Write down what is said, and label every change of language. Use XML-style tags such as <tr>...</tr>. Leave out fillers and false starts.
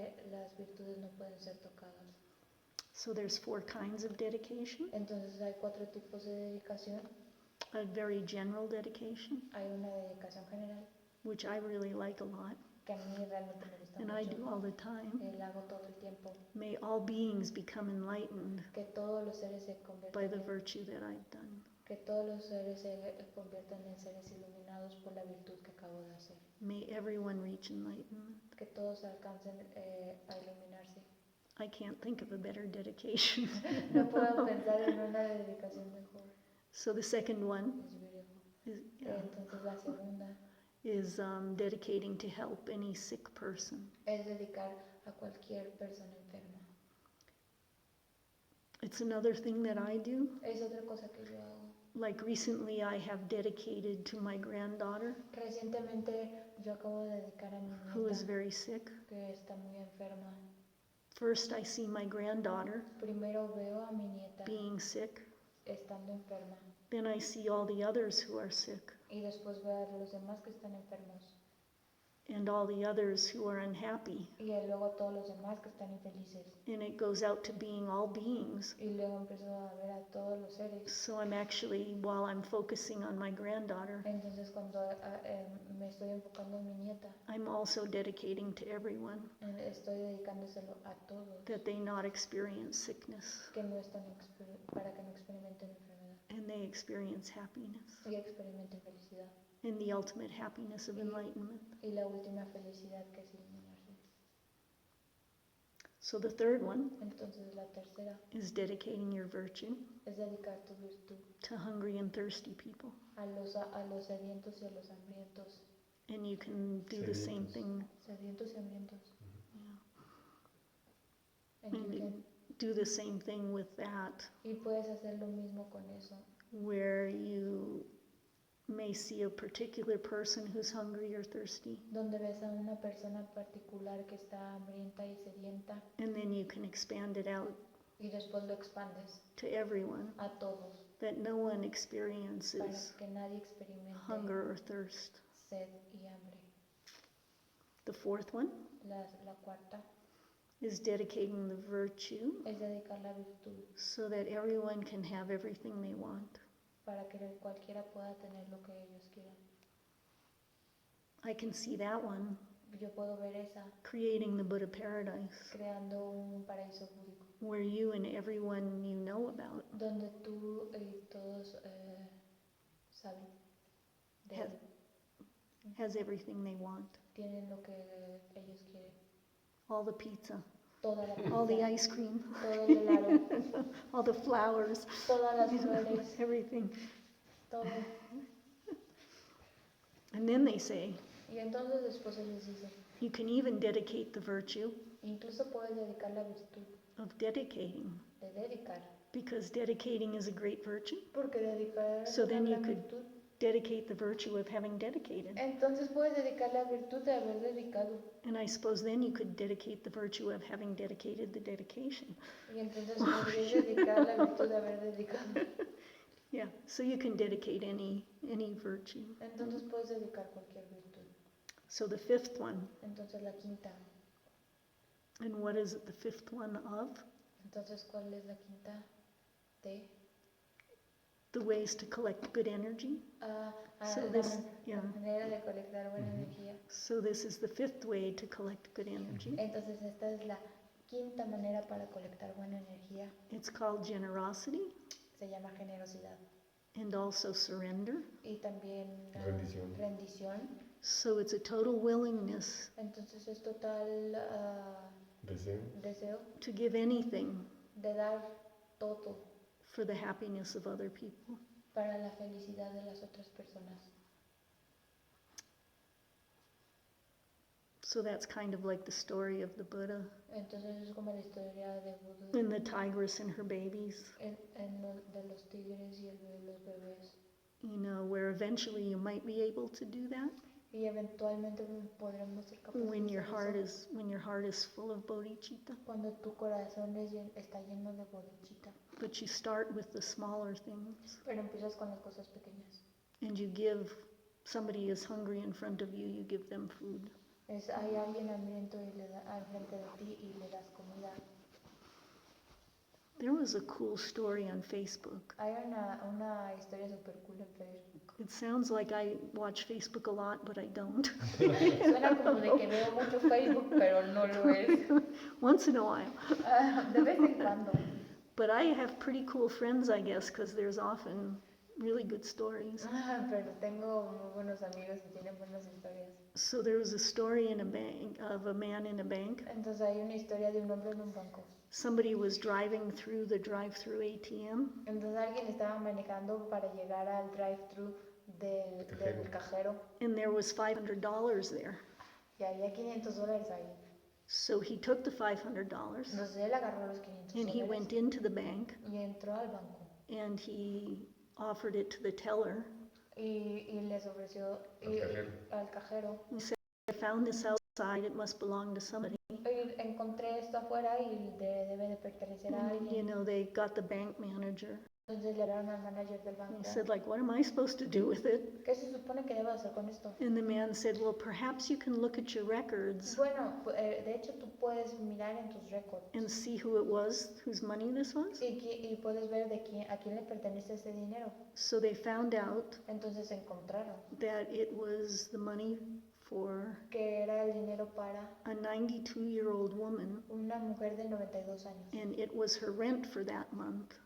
<es>las virtudes no pueden ser tocadas.</es> <en>So there's 4 kinds of dedication.</en> <es>Entonces hay 4 tipos de dedicación.</es> <en>A very general dedication,</en> <es>Hay una dedicación general</es> <en>which I really like a lot,</en> <es>que a mí realmente me gusta</es> <en>and I</en> <es>mucho.</es> <en>do all the time.</en> <es>La hago todo el tiempo.</es> <en>May all beings become enlightened</en> <es>Que todos los seres se</es> <en>by the</en> <es>conviertan</es> <en>virtue that I've done.</en> <es>que todos los seres se conviertan en seres iluminados por la virtud que acabo de hacer.</es> <en>May everyone reach enlightenment.</en> <es>Que todos alcancen a iluminarse.</es> <en>I can't think of a better dedication.</en> <es>No puedo pensar en una dedicación mejor.</es> <en>So the second one</en> <es>Es</es> <en>is,</en> <es>Entonces la segunda</es> <en>is dedicating to help any sick person.</en> <es>es dedicar a cualquier persona enferma.</es> <en>It's another thing that I do.</en> <es>Es otra cosa que yo hago.</es> <en>Like recently I have dedicated to my granddaughter</en> <es>Recientemente yo acabo de dedicar a mi</es> <en>who is</en> <es>nieta</es> <en>very sick.</en> <es>que está muy enferma.</es> <en>First I see my granddaughter</en> <es>Primero veo a mi nieta</es> <en>being sick.</en> <es>estando enferma</es> <en>Then I see all the others who are sick</en> <es>y después veo a los demás que están enfermos</es> <en>and all the others who are unhappy.</en> <es>y luego a todos los demás que están infelices</es> <en>And it goes out to being all beings.</en> <es>y luego empiezo a ver a todos los seres.</es> <en>So I'm actually, while I'm focusing on my granddaughter,</en> <es>Entonces cuando me estoy enfocando en mi nieta,</es> <en>I'm also dedicating to everyone</en> <es>estoy dedicándoselo a todos</es> <en>that they not experience sickness</en> <es>que no están para que no experimenten enfermedad</es> <en>and they experience happiness</en> <es>y experimenten felicidad</es> <en>and the ultimate happiness of enlightenment.</en> <es>y la última felicidad que es iluminarse.</es> <en>So the third one</en> <es>Entonces la tercera</es> <en>is dedicating your virtue</en> <es>es dedicar tu virtud</es> <en>to hungry and thirsty people.</en> <es>a los sedientos y a los hambrientos.</es> <en>And you can do the same</en> <es>Sedientos.</es> <en>thing.</en> <es>Sedientos y hambrientos.</es> <en>Yeah. And you And can do the same thing with that,</en> <es>Y puedes hacer lo mismo con eso,</es> <en>where you may see a particular person who's hungry or thirsty,</en> <es>donde ves a una persona particular que está hambrienta y sedienta</es> <en>and then you can expand it out</en> <es>y después lo expandes</es> <en>to everyone,</en> <es>a todos</es> <en>that no one</en> <es>para</es> <en>experiences</en> <es>que nadie experimente</es> <en>hunger or thirst.</en> <es>sed y hambre.</es> <en>The fourth one</en> <es>La cuarta</es> <en>is dedicating the virtue</en> <es>es dedicar la virtud</es> <en>so that everyone can have everything they want.</en> <es>para que cualquiera pueda tener lo que ellos quieran.</es> <en>I can see that one,</en> <es>Yo puedo ver esa</es> <en>creating the Buddha paradise,</en> <es>creando un paraíso búdico,</es> <en>where you and everyone you know about</en> <es>donde tú y todos saben de</es> <en>Has- has everything they want.</en> <es>tienen lo que ellos quieren.</es> <en>All the pizza,</en> <es>Toda la</es> <en>all the</en> <es>pizza,</es> <en>ice cream,</en> <es>todo el helado,</es> <en>all the flowers,</en> <es>todas las flores,</es> <en>everything.</en> <es>todo.</es> <en>And then they say,</en> <es>Y entonces después ellos dicen,</es> <en>you can even dedicate the virtue</en> <es>incluso puedes dedicar la virtud</es> <en>of dedicating,</en> <es>de dedicar,</es> <en>because dedicating is a great virtue.</en> <es>porque dedicar es</es> <en>So</en> <es>una</es> <en>then you</en> <es>gran</es> <en>could-</en> <es>virtud.</es> <en>Dedicate the virtue of having dedicated.</en> <es>Entonces puedes dedicar la virtud de haber dedicado.</es> <en>And I suppose then you could dedicate the virtue of having dedicated the dedication.</en> <es>Y entonces podrías dedicar la virtud de haber dedicado.</es> <en>Yeah, so you can dedicate any virtue.</en> <es>Entonces puedes dedicar cualquier virtud.</es> <en>So the fifth one,</en> <es>Entonces la quinta.</es> <en>and what is it the fifth one of?</en> <es>Entonces, ¿cuál es la quinta? De.</es> <en>The ways to collect good energy. So</en> <es>La,</es> <en>this,</en> <es>la</es> <en>yeah.</en> <es>manera de colectar buena energía.</es> <en>So this is the fifth way to collect good energy.</en> <es>Entonces esta es la quinta manera para colectar buena energía.</es> <en>It's called generosity</en> <es>Se llama generosidad.</es> <en>and also surrender.</en> <es>Y también Rendición. rendición.</es> <en>So it's a total willingness</en> <es>Entonces es total Deseo. deseo</es> <en>to give anything</en> <es>de dar todo</es> <en>for the happiness of other people.</en> <es>para la felicidad de las otras personas.</es> <en>So that's kind of like the story of the Buddha</en> <es>Entonces es como la historia de Buda</es> <en>and the tigress and her babies,</en> <es>de los tigres y los bebés.</es> <en>you know, where eventually you might be able to do that</en> <es>Y eventualmente podremos ser capaces</es> <en>when</en> <es>de</es> <en>your</en> <es>hacer eso.</es> <en>heart is full of bodhicitta.</en> <es>Cuando tu corazón está lleno de bodhicitta.</es> <en>But you start with the smaller things,</en> <es>Pero empiezas con las cosas pequeñas.</es> <en>and you give somebody is hungry in front of you, you give them food.</en> <es>Hay alguien hambriento y le da al frente de ti y le das comida.</es> <en>There was a cool story on Facebook.</en> <es>Hay una historia super cool en Facebook.</es> <en>It sounds like I watch Facebook a lot, but I don't.</en> <es>Suena como de que veo mucho Facebook, pero no lo es.</es> <en>Once in a while.</en> <es>De vez en cuando.</es> <en>But I have pretty cool friends, I guess, because there's often really good stories.</en> <es>Pero tengo muy buenos amigos que tienen buenas historias.</es> <en>So there was a story in a bank of a man in a bank.</en> <es>Entonces hay una historia de un hombre en un banco.</es> <en>Somebody was driving through the drive-through ATM,</en> <es>Entonces alguien estaba manejando para llegar al drive-thru del cajero</es> <en>and there was $500 there.</en> <es>y había $500 ahí.</es> <en>So he took the $500</en> <es>Entonces él agarró los</es> <en>and he</en> <es>$500</es> <en>went into the bank</en> <es>y entró al banco</es> <en>and he offered it to the teller.</en> <es>y les ofreció al cajero.</es> <en>He said, I found this outside, it must belong to somebody.</en> <es>Y encontré esto afuera y debe de pertenecer a</es> <en>And, you</en> <es>alguien.</es> <en>know, they got the bank manager.</en> <es>Entonces le hablaron al manager del banco.</es> <en>He said, like, what am I supposed to do with it?</en> <es>¿Qué se supone que debo hacer con esto?</es> <en>And the man said, well, perhaps you can look at your records</en> <es>Bueno, de hecho tú puedes mirar en tus récords</es> <en>and see who it was, whose money this was.</en> <es>y puedes ver a quién le pertenece ese dinero.</es> <en>So they found out</en> <es>Entonces encontraron</es> <en>that it was the money for</en> <es>que era el dinero para</es> <en>a 92-year-old woman,</en> <es>una mujer de 92 años</es> <en>and it was her rent for that month.</en>